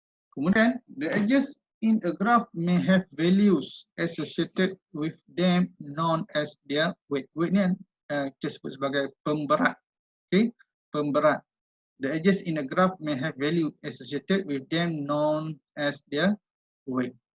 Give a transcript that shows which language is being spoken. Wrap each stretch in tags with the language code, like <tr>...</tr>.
<en>Kemudian, the edges in a graph may have values associated with them known as their weight.</en> <ms>Weight ni kita sebut sebagai pemberat. Okay, pemberat.</ms> <en>The edges in a graph may have value associated with them known as their weight.</en>